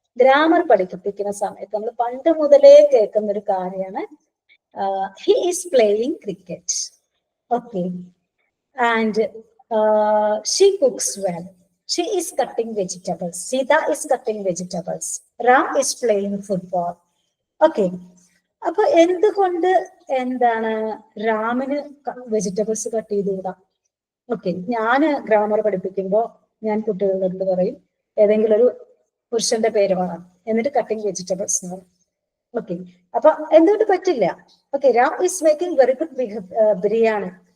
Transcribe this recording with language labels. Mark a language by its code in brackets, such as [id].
[ml] Grammar പഠിപ്പിക്കുന്ന സമയത്ത് നമ്മൾ പണ്ട് മുതലേ കേൾക്കുന്ന ഒരു കാര്യമാണ് [en] He is playing cricket. Okay, and she cooks well. She is cutting vegetables. Sita is cutting vegetables. Ram is playing football. Okay. [ml] അപ്പൊ എന്തുകൊണ്ട് എന്താണ് രാമന് വെജിറ്റബിൾസ് കട്ട് ചെയ്തുകൂടാ? ഓക്കെ, ഞാൻ ഗ്രാമർ പഠിപ്പിക്കുമ്പോൾ ഞാൻ കുട്ടികളോട് പറയും ഏതെങ്കിലും ഒരു പുരുഷന്റെ പേര് വേണം, എന്നിട്ട് കട്ടിങ് വെജിറ്റബിൾസ് എന്ന് പറയും. [en] okay, [ml] അപ്പൊ എന്തുകൊണ്ട് പറ്റില്ല? [en] Okay, Ram is making very good biryani.